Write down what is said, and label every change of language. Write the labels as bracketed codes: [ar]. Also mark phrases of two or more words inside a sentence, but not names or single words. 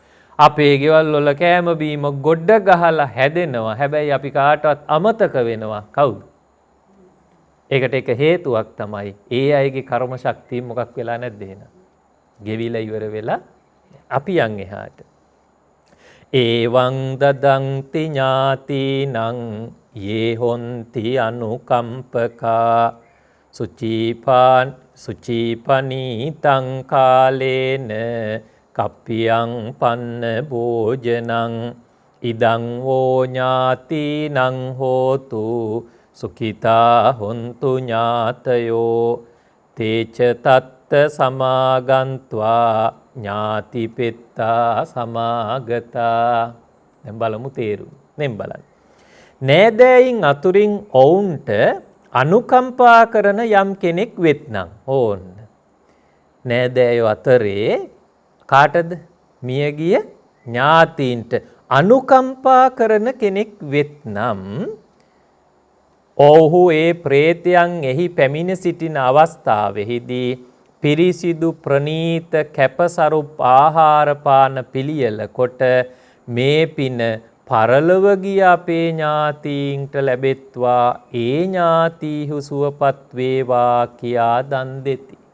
[si] අපේ ගෙවල් වල කෑම බීම ගොඩ ගහලා හැදෙනවා. හැබැයි අපි කාටවත් අමතක වෙනවා. කවුද? ඒකට එක හේතුවක් තමයි ඒ අයගේ කර්ම ශක්තිය මොකක් වෙලා නැද්ද එහෙනම්? ගෙවිලා ඉවර වෙලා අපි යන් එහාට. [pi] ඒවං දදංති ඥාතිනං යේ හොන්ති අනුකම්පකා සුචීපනීතං කාලේන කප්පියං පන්න භෝජනං ඉදං වෝ ඥාතිනං හෝතු සුඛිතා හොන්තු ඥාතයෝ තේච තත්ත සමාගන්त्वा ඥාතිපෙත්තා සමාගතා. [si] දැන් බලමු තේරුම. මෙන් බලන්න. නෑදෑයින් අතුරින් ඔවුන්ට අනුකම්පා කරන යම් කෙනෙක් වෙත්නම් ඕන්න. නෑදෑයෝ අතරේ කාටද? මියගිය ඥාතීන්ට අනුකම්පා කරන කෙනෙක් වෙත්නම් ඔව්හු ඒ ප්‍රේතයන් එහි පැමිණ සිටින අවස්ථාවෙහිදී පිරිසිදු ප්‍රනීත කැපසරු ආහාර පාන පිළියෙල කොට මේ පින පරලොව ගිය අපේ ඥාතීන්ට ලැබෙත්වා ඒ ඥාතීහු සුවපත් වේවා කියා දන් දෙති.